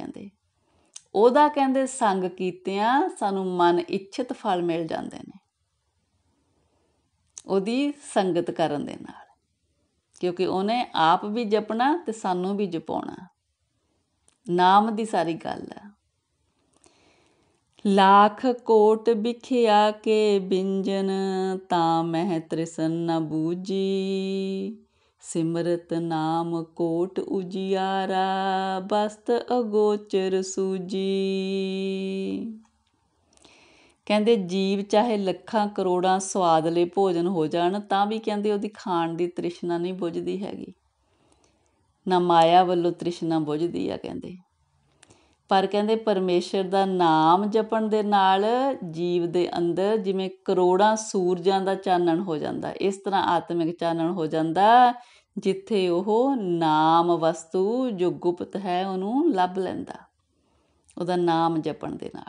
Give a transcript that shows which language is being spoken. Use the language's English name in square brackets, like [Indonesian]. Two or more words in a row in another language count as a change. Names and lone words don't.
[Punjabi] ਕਹਿੰਦੇ ਉਹਦਾ ਕਹਿੰਦੇ ਸੰਗ ਕੀਤਿਆਂ ਸਾਨੂੰ ਮਨ ਇੱਛਿਤ ਫਲ ਮਿਲ ਜਾਂਦੇ ਨੇ ਉਹਦੀ ਸੰਗਤ ਕਰਨ ਦੇ ਨਾਲ, ਕਿਉਂਕਿ ਉਹਨੇ ਆਪ ਵੀ ਜਪਣਾ ਤੇ ਸਾਨੂੰ ਵੀ ਜਪਾਉਣਾ। ਨਾਮ ਦੀ ਸਾਰੀ ਗੱਲ ਆ। [Hindi] लाख कोट बिखिया के बिंजन, तां मह तृसन न बूझी। सिमरत नाम कोट उजियारा, बस्त अगोचर सूजी। [Punjabi] ਕਹਿੰਦੇ ਜੀਵ ਚਾਹੇ ਲੱਖਾਂ ਕਰੋੜਾਂ ਸਵਾਦਲੇ ਭੋਜਨ ਹੋ ਜਾਣ ਤਾਂ ਵੀ ਕਹਿੰਦੇ ਉਹਦੀ ਖਾਣ ਦੀ ਤ੍ਰਿਸ਼ਨਾ ਨਹੀਂ ਬੁਝਦੀ ਹੈਗੀ, ਨਾ ਮਾਇਆ ਵੱਲੋਂ ਤ੍ਰਿਸ਼ਨਾ ਬੁਝਦੀ ਆ। ਕਹਿੰਦੇ ਪਰ ਕਹਿੰਦੇ ਪਰਮੇਸ਼ਰ ਦਾ ਨਾਮ ਜਪਣ ਦੇ ਨਾਲ ਜੀਵ ਦੇ ਅੰਦਰ ਜਿਵੇਂ ਕਰੋੜਾਂ ਸੂਰਜਾਂ ਦਾ ਚਾਨਣ ਹੋ ਜਾਂਦਾ, ਇਸ ਤਰ੍ਹਾਂ ਆਤਮਿਕ ਚਾਨਣ ਹੋ ਜਾਂਦਾ, ਜਿੱਥੇ ਉਹ ਨਾਮ ਵਸਤੂ ਜੋ ਗੁਪਤ ਹੈ ਉਹਨੂੰ ਲੱਭ ਲੈਂਦਾ ਉਹਦਾ ਨਾਮ ਜਪਣ ਦੇ ਨਾਲ।